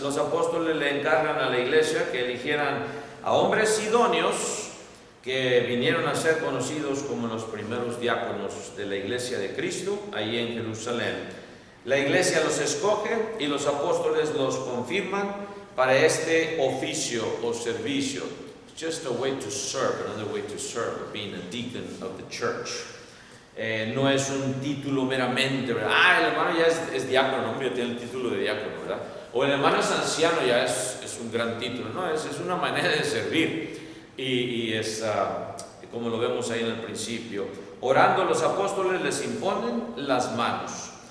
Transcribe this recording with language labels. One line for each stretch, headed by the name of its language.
Spanish: Los apóstoles le encargan a la iglesia que eligieran a hombres idóneos que vinieron a ser conocidos como los primeros diáconos de la iglesia de Cristo, ahí en Jerusalén. La iglesia los escoge y los apóstoles los confirman para este oficio o servicio.
English: It's just a way to serve, another way to serve, being a deacon of the church.
Spanish: No es un título meramente, ¿verdad? El hermano ya es diácono, hombre, tiene el título de diácono, ¿verdad? O el hermano es anciano, ya es un gran título. No, es una manera de servir. Y es como lo vemos ahí en el principio. Orando, los apóstoles les imponen las manos.